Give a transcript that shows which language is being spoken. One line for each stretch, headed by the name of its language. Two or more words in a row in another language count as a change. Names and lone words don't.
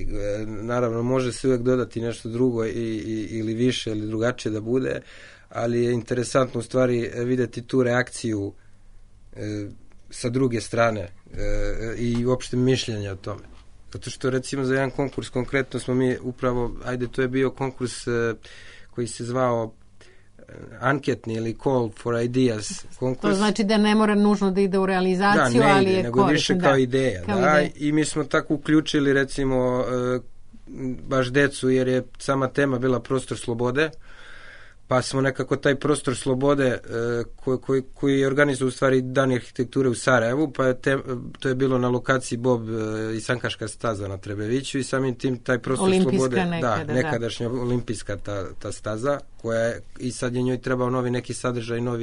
Serbian: Naravno, može se uvek dodati nešto drugo ili više ili drugačije da bude, ali je interesantno u stvari videti tu reakciju sa druge strane i uopšte mišljenja o tome. Zato što recimo za jedan konkurs konkretno smo mi upravo, to je bio konkurs koji se zvao anketni ili
English: call for ideas
Serbian: konkurs. To znači da ne mora nužno da ide u realizaciju, ali je nego više kao ideja. ideja. I mi smo tako uključili recimo baš decu, jer je sama tema bila prostor slobode, pa smo nekako taj prostor slobode koji je organizovao u stvari Dan arhitekture u Sarajevu, pa to je bilo na lokaciji Bob i Sankaška staza na Trebeviću i samim tim taj prostor slobode, nekadašnja olimpijska ta staza, koja je, i sad je njoj trebao novi neki sadržaj,